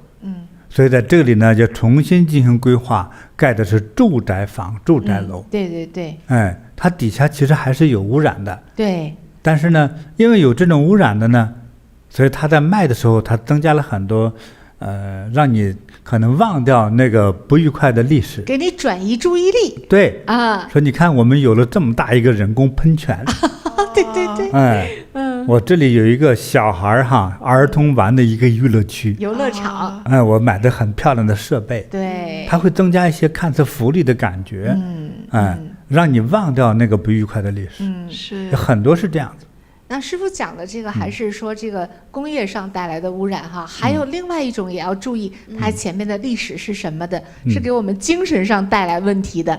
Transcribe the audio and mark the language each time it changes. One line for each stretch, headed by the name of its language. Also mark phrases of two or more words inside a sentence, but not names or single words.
Chinese: 所以在這裡呢，就重新進行規劃，蓋的是住宅房、住宅樓。對。它底下其實還是有污染的。對。但是呢，因為有這種污染的呢，所以它在賣的時候，它增加了很多，讓你可能忘掉那個不愉快的歷史，給你轉移注意力。對啊，說你看我們有了這麼大一個人工噴泉。對。我這裡有一個小孩兒童玩的一個娛樂區，遊樂場。我買的很漂亮的設備。對。它會增加一些看似福利的感覺。讓你忘掉那個不愉快的歷史。是。很多是這樣子。那師父講的這個還是說這個工業上帶來的污染還有另外一種也要注意，它前面的歷史是什麼的，是給我們精神上帶來問題的。